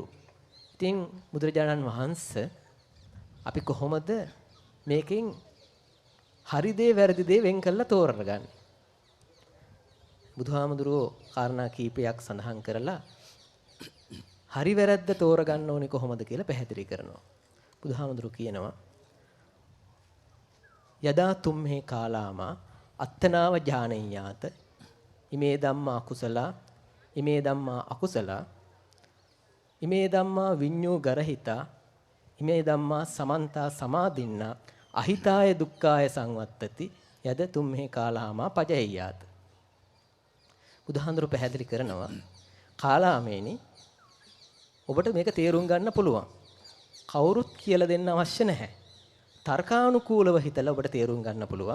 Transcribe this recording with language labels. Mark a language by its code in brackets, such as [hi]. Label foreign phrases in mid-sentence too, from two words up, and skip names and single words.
[si] ඉතින් බුදුරජාණන් වහන්සේ අපි කොහොමද මේකෙන් හරි දේ වැරදි දේ වෙන් කරලා තෝරගන්නේ? බුදුහාමුදුරුවෝ කාරණා කීපයක් සඳහන් කරලා හරි වැරද්ද තෝරගන්න ඕනේ කොහොමද කියලා පැහැදිලි කරනවා. බුදුහාමුදුරුවෝ කියනවා [pi] යදා තුම්හි කාලාමා අත්තනාව ඥානඤ්ඤාත ඉමේ ධම්මා කුසලා ඉමේ ධම්මා අකුසලා ඉමේ ධම්මා විඤ්ඤෝ ගරහිතා ඉමේ ධම්මා සමන්තා සමාදින්නා අහිතාය දුක්ඛාය සංවත්තති යද තුම්හි කාලාමා පජෙය්‍යාත. [si] බුදුහාඳුරු පැහැදිලි කරනවා කාලාමේනි ඔබට මේක තේරුම් ගන්න පුළුවන්. කවුරුත් කියලා දෙන්න අවශ්‍ය නැහැ. තර්කානුකූලව හිතලා ඔබට තේරුම් ගන්න පුළුවන්.